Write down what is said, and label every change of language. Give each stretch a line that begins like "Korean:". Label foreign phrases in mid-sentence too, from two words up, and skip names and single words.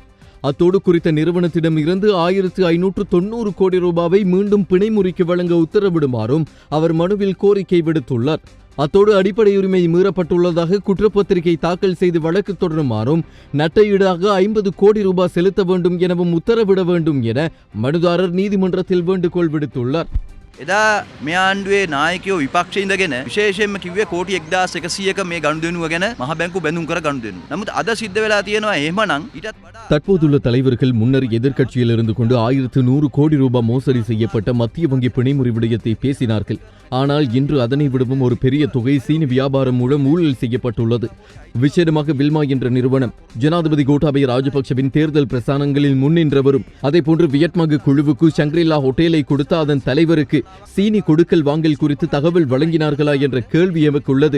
Tamil: அத்தோடு குறித்த நிறுவனத்திடம் இருந்து 1,590 கோடி ரூபாவை மீண்டும் பிணைமுறிக்கு வழங்க உத்தரவிடுமாறும் அவர் மனுவில் கோரிக்கை விடுத்துள்ளார். அத்தோடு அடிப்படை உரிமை மீறப்பட்டுள்ளதாக குற்றப்பத்திரிகை தாக்கல் செய்து வழக்கு தொடருமாறும் நட்டையீடாக 50 கோடி ரூபாய் செலுத்த வேண்டும் எனவும் உத்தரவிட வேண்டும் என மனுதாரர் நீதிமன்றத்தில் வேண்டுகோள் விடுத்துள்ளார்.
Sinhala: එදා මේ ආණ්ඩුවේ නායකයෝ විපක්ෂයේ ඉඳගෙන විශේෂයෙන්ම කිව්වේ කෝටි 1,100ක මේ ගනුදෙනුව ගැන මහ බැංකු බැඳුම් කර ගනුදෙනු. නමුත් අද සිද්ධ වෙලා තියෙනවා එහෙමනම් ඊටත් වඩා
Tamil: தற்போதுள்ள தலைவர்கள் முன்னர் எதிர்க்கட்சியில் இருந்து கொண்டு 1,100 கோடி ரூபாய் மோசடி செய்யப்பட்ட மத்திய வங்கி பிணைமுறி விடயத்தை பேசினார்கள். ஆனால் இன்று அதனை விடவும் ஒரு பெரிய தொகை சீனி வியாபாரம் மூலம் ஊழல் செய்யப்பட்டுள்ளது. விசேடமாக வில்மா என்ற நிறுவனம் ஜனாதிபதி கோட்டாபய ராஜபக்சவின் தேர்தல் பிரசாரங்களில் முன்னின்றவரும் அதேபோன்று வியட்நாம் குழுவுக்கு ஷங்கிரிலா ஹோட்டலை கொடுத்த அதன் தலைவருக்கு சீனி கொடுக்கல் வாங்கல் குறித்து தகவல் வழங்கினார்களா என்ற கேள்வி எமக்கு உள்ளது.